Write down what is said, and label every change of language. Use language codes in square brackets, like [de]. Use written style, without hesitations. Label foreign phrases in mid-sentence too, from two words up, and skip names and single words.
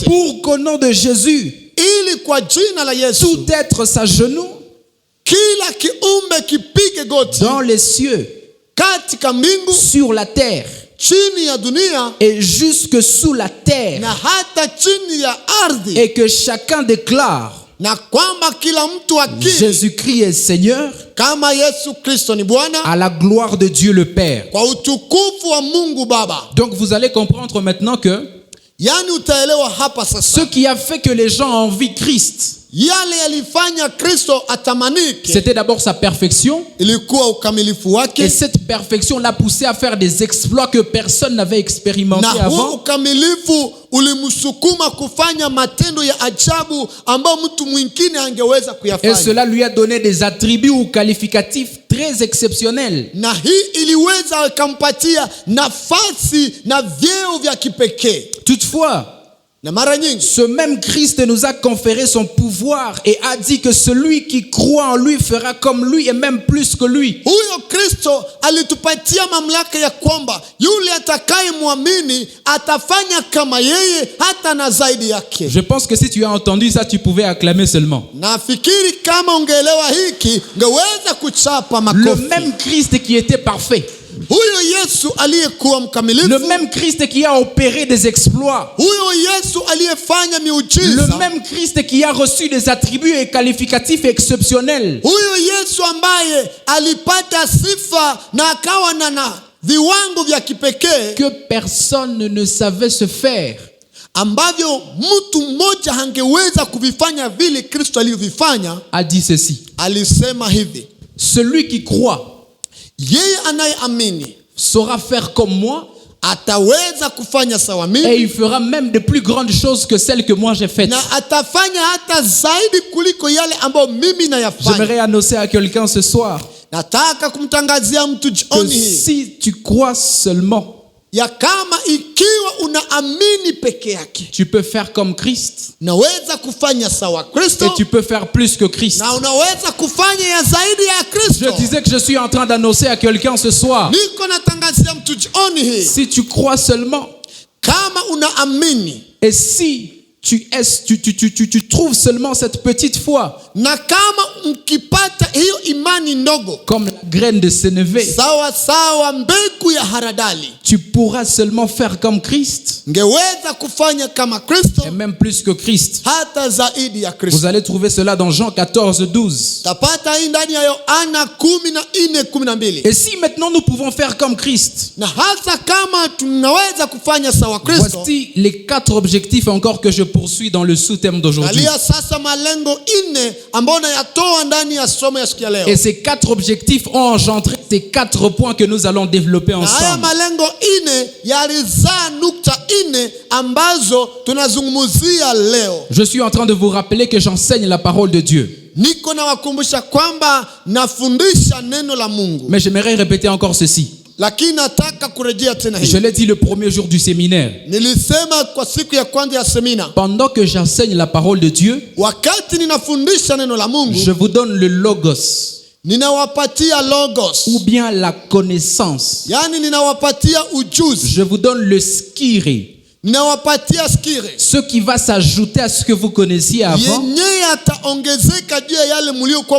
[fr] Pour qu'au nom de Jésus, [sw] ili kwa jina la Yesu [fr] tout être s'agenouille [sw] kila kiumbe kipige goti [fr] dans les cieux, [sw] katika mbingu, [fr] sur la terre [sw] chini ya dunia [fr] et jusque sous la terre. [sw] na hata chini ya ardhi, [fr] Et que chacun déclare [sw] na kwamba kila mtu akiri [fr] Jésus-Christ est Seigneur, [sw] kama Yesu Kristo ni Bwana, [fr] à la gloire de Dieu le Père. [sw] kwa utukufu wa Mungu Baba. [fr] Donc vous allez comprendre maintenant que [sw] Yani utaelewa hapa [fr] ce [sw] sasa, [fr] qui a fait que les gens envient Christ, [sw] yale yalifanya Kristo atamanike [fr] c'était d'abord sa perfection. [sw] ilikuwa ukamilifu [fr] Et [sw] wake, [fr] cette perfection l'a poussé à faire des exploits que personne n'avait expérimenté [sw] na huo [fr] avant. [sw] ukamilifu ulimsukuma kufanya matendo ya ajabu ambayo mtu mwingine angeweza [fr] Et [sw] kuyafanya, [fr] cela lui a donné des attributs ou qualificatifs très exceptionnels. [sw] na hii iliweza ikampatia nafasi na vyeo vya kipekee. [fr] Toutefois, [sw] Na mara nyingi [fr] ce même Christ nous a conféré son pouvoir et a dit que celui qui croit en lui fera comme lui et même plus que lui. [sw] huyo Kristo alitupatia mamlaka ya kwamba yule atakayemwamini atafanya kama yeye, hata na zaidi yake. [fr] Je pense que si tu as entendu ça, tu pouvais acclamer seulement. [sw] Nafikiri kama ungeelewa hiki ungeweza kuchapa [fr] Le [sw] makofi. [fr] même Christ qui était parfait, [sw] Huyo Yesu aliyekuwa [fr] le [sw] mkamilifu, [fr] même Christ qui a opéré des exploits, [sw] huyo Yesu aliyefanya [fr] le [sw] miujiza, [fr] même Christ qui a reçu des attributs et qualificatifs exceptionnels, [sw] huyo Yesu ambaye alipata sifa na akawa na viwango vya kipekee [fr] que personne ne savait se faire, [sw] ambavyo mtu mmoja hangeweza kuvifanya vile Kristo alivyofanya. [fr] a dit ceci: [sw] Alisema hivi, [fr] celui qui croit [sw] yeye anayeamini [fr] saura faire comme moi, [sw] ataweza kufanya sawa [fr] et [sw] mimi, [fr] il fera même de plus grandes choses que celles que moi j'ai faites. [sw] na atafanya hata zaidi kuliko yale ambayo mimi nayafanya. [fr] J'aimerais annoncer à quelqu'un ce soir [sw] Nataka kumtangazia mtu [fr] que [sw] jioni hii [fr] si tu crois seulement, [sw] ya kama ikiwa unaamini peke yake, [fr] tu peux faire comme Christ [sw] naweza kufanya sawa [fr] et [sw] Kristo, [fr] tu peux faire plus que Christ. [sw] na unaweza kufanya ya zaidi ya [fr] Je [sw] Kristo. [fr] disais que je suis en train d'annoncer à quelqu'un ce soir, [sw] Niko natangazia mtu jioni hii, [fr] si tu crois seulement [sw] kama unaamini [fr] et si tu trouves seulement cette petite foi [sw] na kama mkipata hiyo imani ndogo [fr] comme la graine de sénévé, [sw] sawa sawa mbegu ya haradali, [fr] tu pourras seulement faire comme Christ [sw] ngeweza kufanya kama Kristo, [fr] et même plus que Christ. [sw] hata zaidi ya [fr] Vous [sw] Kristo. [fr] allez trouver cela dans Jean 14, 12. [sw] Tapata hii ndani ya Yohana 14:12. [fr] Et si maintenant nous pouvons faire comme Christ, [sw] Na hata kama tunaweza kufanya sawa Kristo, [fr] voici les 4 objectifs encore que je poursuis dans le sous-thème d'aujourd'hui. [sw] angalia sasa malengo 4 ambayo nayatoa ndani ya somo ya siku ya leo. [fr] Et ces 4 objectifs ont engendré ces 4 points que nous allons développer [sw] Na haya [fr] ensemble. [sw] malengo 4 yalizaa nukta 4 ambazo tunazungumzia leo. [fr] Je suis en train de vous rappeler que j'enseigne la parole de Dieu. [sw] Niko nawakumbusha kwamba nafundisha neno la Mungu, [fr] Mais j'aimerais répéter encore ceci. [sw] lakini nataka kurejea tena [fr] Je [sw] hii. [fr] l'ai dit le premier jour du séminaire. [sw] Nilisema kwa siku ya kwanza ya semina, [fr] Pendant que j'enseigne la parole de Dieu, [sw] wakati ninafundisha neno la Mungu, [fr] je vous donne le logos, [sw] ninawapatia logos, [fr] ou bien la connaissance. [sw] yani ninawapatia ujuzi, [fr] Je vous donne le skiri, [sw] ninawapatia skiri [fr] ce qui va s'ajouter à ce que vous connaissiez avant [sw] yenye yataongezeka juu ya yale mliokuwa